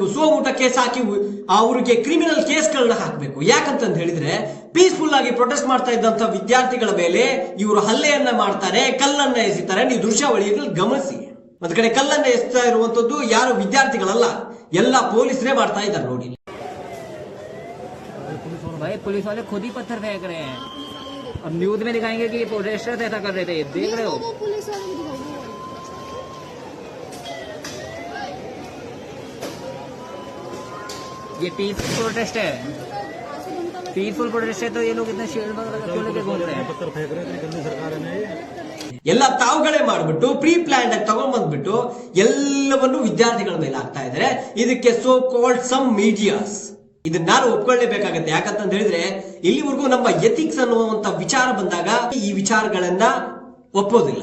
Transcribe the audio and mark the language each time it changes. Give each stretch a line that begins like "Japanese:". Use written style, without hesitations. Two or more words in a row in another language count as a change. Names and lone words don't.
Kannada: ಸೋಮುಟ ಕೇಸ್ ಹಾಕಿ ಅವರಿಗೆ ಕ್ರಿಮಿನಲ್ ಕೇಸ್ಗಳನ್ನ ಹಾಕಬೇಕು. ಯಾಕಂತ ಹೇಳಿದ್ರೆ, ಪೀಸ್ಫುಲ್ ಆಗಿ ಪ್ರೊಟೆಸ್ಟ್ ಮಾಡ್ತಾ ಇದ್ದಂತ ವಿದ್ಯಾರ್ಥಿಗಳ ಮೇಲೆ ಇವರು ಹಲ್ಲೆಯನ್ನ ಮಾಡ್ತಾರೆ, ಕಲ್ಲನ್ನ ಎಸಿತಾರೆ. ನೀವು ದೃಶ್ಯಾವಳಿಯಲ್ಲಿ ಗಮನಿಸಿ. ಒಂದ್ ಕಡೆ ಕಲ್ಲನ್ನ ಎಸ್ತಾ ಇರುವಂತದ್ದು ಯಾರು ವಿದ್ಯಾರ್ಥಿಗಳಲ್ಲ, ಎಲ್ಲ ಪೊಲೀಸರೇ ಮಾಡ್ತಾ ಇದ್ದಾರೆ ನೋಡಿ.
Hindi: भाई पुलिस वाले खुद ही पत्थर फेंक रहे हैं. अब न्यूज में दिखाएंगे कि प्रोटेस्टर्स ऐसा कर रहे थे. देख रहे हो, ये
English: peaceful protest
Hindi: है.
English: peaceful protest
Hindi: है तो ये लोग इतना शील्ड क्यों लेके घूम रहे हैं? पत्थर फेंक रहे थे. गंदी सरकार है
Kannada: ಎಲ್ಲ ತಾವುಗಳೇ ಮಾಡ್ಬಿಟ್ಟು
English: pre plan
Kannada: ಆಗಿ ತಗೊಂಡ್ ಬಂದ್ಬಿಟ್ಟು ಎಲ್ಲವನ್ನು ವಿದ್ಯಾರ್ಥಿಗಳ ಮೇಲೆ ಆಗ್ತಾ ಇದ್ದಾರೆ. ಇದಕ್ಕೆ
English: so called some medias
Kannada: ಇದನ್ನ ನಾನು ಒಪ್ಕೊಳ್ಳೇಬೇಕಾಗತ್ತೆ. ಯಾಕಂತ ಹೇಳಿದ್ರೆ, ಇಲ್ಲಿವರೆಗೂ ನಮ್ಮ ಎಥಿಕ್ಸ್ ಅನ್ನುವಂತ ವಿಚಾರ ಬಂದಾಗ ಈ ವಿಚಾರಗಳನ್ನ ಒಪ್ಪೋದಿಲ್ಲ.